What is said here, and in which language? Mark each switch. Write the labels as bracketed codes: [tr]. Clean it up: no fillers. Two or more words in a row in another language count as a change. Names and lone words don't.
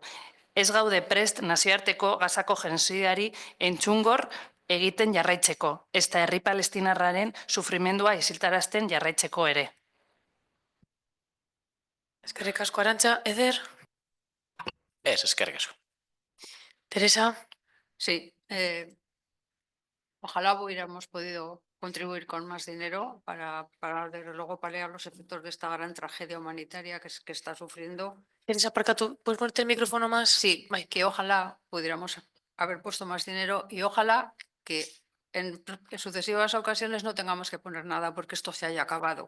[eu] Ez gaude prest nazioarteko Gazako genozidiari entzungor egiten jarraitzeko, ezta herri palestinarraren sufrimendua isiltarazten jarraitzeko ere. Eskerrik asko, Arantza. Eder. Ez, eskerrik asko. Teresa. [es] Sí, ojalá hubiéramos podido contribuir con más dinero para desde luego paliar los efectos de esta gran tragedia humanitaria que está sufriendo. Teresa, ¿puedes ponerte el micrófono más? Sí, que ojalá pudiéramos haber puesto más dinero y ojalá que en sucesivas ocasiones no tengamos que poner nada porque esto se haya acabado.